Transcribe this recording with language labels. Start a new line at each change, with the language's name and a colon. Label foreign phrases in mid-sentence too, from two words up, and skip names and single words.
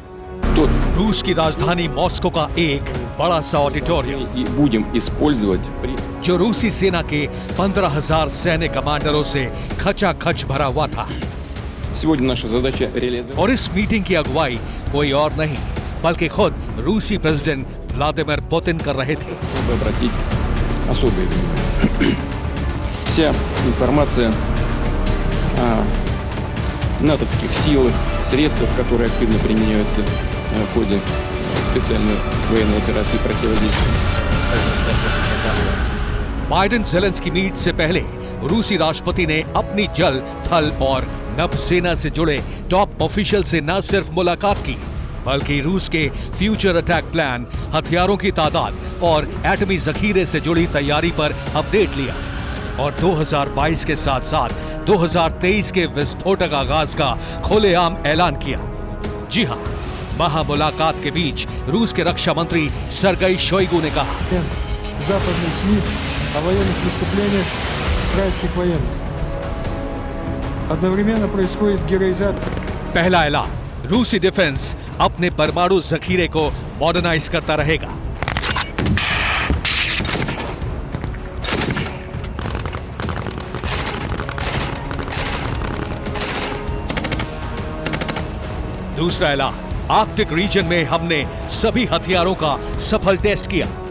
Hindi: तो रूस की राजधानी मॉस्को का एक बड़ा सा ऑडिटोरियम जो रूसी सेना के 15,000 सैन्य कमांडरों से खचाखच भरा हुआ था। और इस मीटिंग की अगुवाई कोई और नहीं बल्कि खुद रूसी प्रेसिडेंट व्लादिमीर पुतिन कर रहे थे।
Russian: Вся информация о натовских силах, средствах, которые активно применяются в ходе специальной военной операции противодействия.
Hindi: बाइडेन जेलेंस्की मीट से पहले रूसी राष्ट्रपति ने अपनी जल, थल और नभ सेना से जुड़े
English: top official
Hindi: से न सिर्फ मुलाकात की बल्कि रूस के
English: future attack plan,
Hindi: हथियारों की तादाद और एटमी जखीरे से जुड़ी तैयारी पर अपडेट लिया और 2022 के साथ साथ 2023 के विस्फोटक आगाज का खुलेआम ऐलान किया। जी हां, महामुलाकात के बीच रूस के रक्षा मंत्री सर्गेई शोइगु ने कहा,
Russian: западных СМИ о военных преступлениях украинских военных. Одновременно происходит героизация.
Hindi: पहला ऐलान, रूसी डिफेंस अपने परमाणु जखीरे को मॉडर्नाइज करता रहेगा। दूसरा ऐलान, आर्कटिक रीजन में हमने सभी हथियारों का सफल टेस्ट किया।